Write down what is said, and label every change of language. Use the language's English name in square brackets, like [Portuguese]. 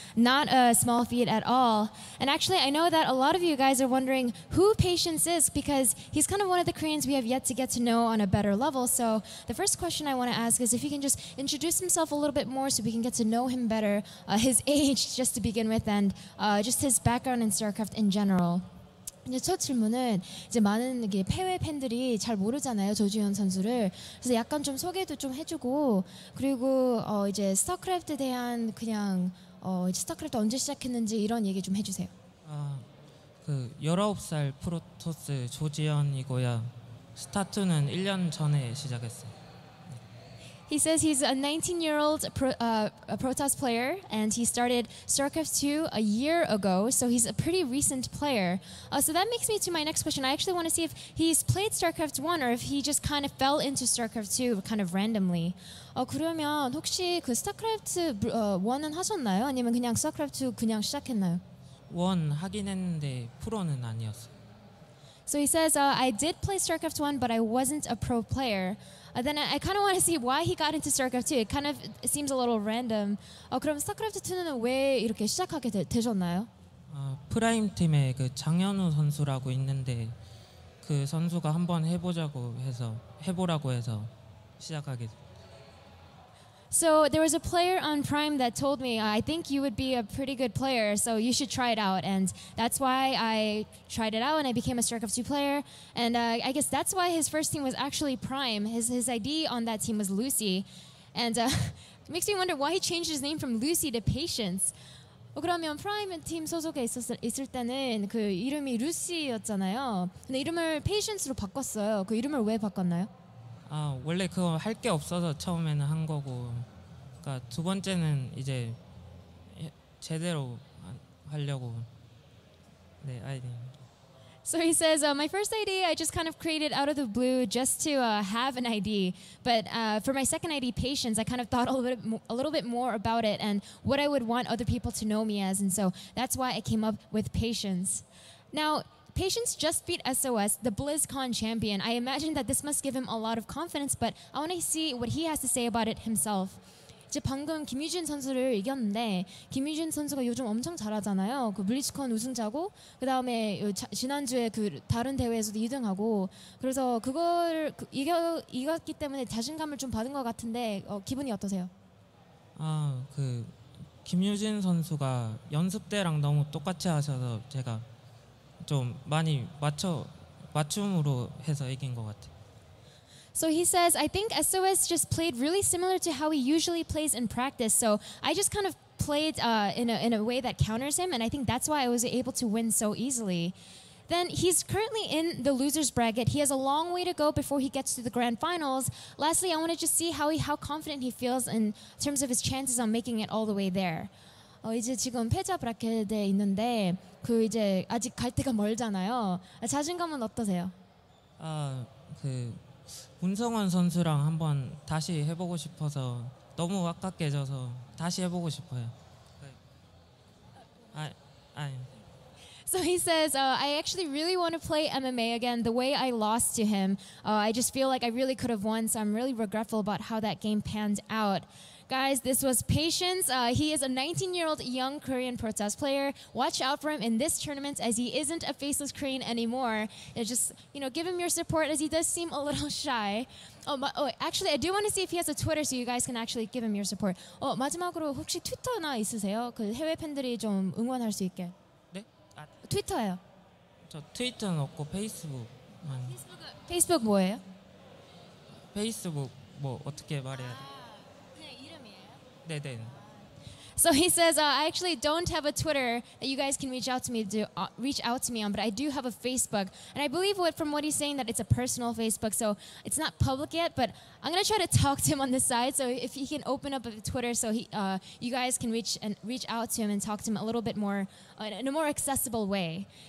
[English] Not a small feat at all. And actually, I know that a lot of you guys are wondering who Patience is, because he's kind of one of the Koreans we have yet to get to know on a better level. So the first question I want to ask is if he can just introduce himself a little bit more so we can get to know him better, his age just to begin with, and just his background in StarCraft in general. [Korean] 이제 첫 질문은 이제 많은 이게 패배 팬들이 잘 모르잖아요, 조지현 선수를. 그래서 약간 좀 소개도 좀 해주고, 그리고 이제 스타크래프트에 대한 그냥 이제 스타크래프트 언제 시작했는지 이런 얘기 좀 해주세요. 그 19살 프로토스 조지현이고요. 스타2는 1년 전에 시작했어요. [English] He says he's a 19-year-old Protoss player, and he started StarCraft 2 a year ago, so he's a pretty recent player. So that makes me to my next question. I actually want to see if he's played StarCraft 1 or if he just kind of fell into StarCraft 2 kind of randomly. [Korean] 그러면 혹시 그 스타크래프트 1은 하셨나요? 아니면 그냥 스타크래프트 2 그냥 시작했나요? 1 하긴 했는데 프로는 아니었어요. [English] So he says, I did play StarCraft 1, but I wasn't a pro player. Then I kind of want to see why he got into StarCraft 2. It kind of seems a little random. [Korean] 그럼 스타크래프트 2는 왜 이렇게 시작하게 되셨나요? 프라임 팀에 그 장현우 선수라고 있는데 그 선수가 한번 해보라고 해서 시작하게 됐어요. [English] So there was a player on Prime that told me, I think you would be a pretty good player, so you should try it out. And that's why I tried it out, and I became a StarCraft 2 player. And I guess that's why his first team was actually Prime. His ID on that team was Lucy. And it makes me wonder why he changed his name from Lucy to Patience. [Korean] 그러면 프라임 팀 소속에 있을 때는 그 이름이 루시였잖아요. 근데 이름을 페이션스로 바꿨어요. 그 이름을 왜 바꿨나요? 원래 그거 할 게 없어서 처음에는 한 거고, 그러니까 두 번째는 이제 제대로 하려고 네 아이디. [English] So he says, my first ID I just kind of created out of the blue just to have an ID. But for my second ID, Patience, I kind of thought a little bit more about it and what I would want other people to know me as. And so that's why I came up with Patience. Now, Patience just beat SOS, the BlizzCon champion. I imagine that this must give him a lot of confidence, but I want to see what he has to say about it himself. [Korean] 이제 방금 김유진 선수를 이겼는데 김유진 선수가 요즘 엄청 잘하잖아요. 그 블리츠컨 우승자고 그 다음에 지난주에 그 다른 대회에서도 2등하고 그래서 그걸 이겼기 때문에 자신감을 좀 받은 것 같은데 기분이 어떠세요? 그 김유진 선수가 연습 때랑 너무 똑같이 하셔서 제가 좀 많이 맞춤으로 해서 이긴 것 같아요. [English] So he says, I think SOS just played really similar to how he usually plays in practice. So I just kind of played in a way that counters him, and I think that's why I was able to win so easily. then he's currently in the losers bracket. He has a long way to go before he gets to the grand finals. Lastly, I want to just see how confident he feels in terms of his chances on making it all the way there. [Korean] 이제 지금 패자 브라켓에 있는데 그 이제 아직 갈 때가 멀잖아요. 자신감은 어떠세요? 그 문성원 선수랑 한번 다시 해보고 싶어서 너무 아깝게 져서 다시 해보고 싶어요. [English] So he says, I actually really want to play MMA again. The way I lost to him, I just feel like I really could have won. So I'm really regretful about how that game panned out. Guys, this was Patience. He is a 19-year-old young Korean protest player. Watch out for him in this tournament as he isn't a faceless Korean anymore. Just, give him your support as he does seem a little shy. Actually, I do want to see if he has a Twitter so you guys can actually give him your support. [Korean] 마지막으로 혹시 트위터나 있으세요? 그 해외 팬들이 좀 응원할 수 있게. 네? 트위터요. 저 트위터는 없고 페이스북만. 페이스북 뭐예요? 페이스북 뭐 어떻게 말해야 돼? 네네. [English] So he says, I actually don't have a Twitter that you guys can reach out to me on, but I do have a Facebook. And I believe from what he's saying that it's a personal Facebook, so it's not public yet, but I'm going to try to talk to him on the side, so if he can open up a Twitter so you guys can reach out to him and talk to him a little bit more, in a more accessible way.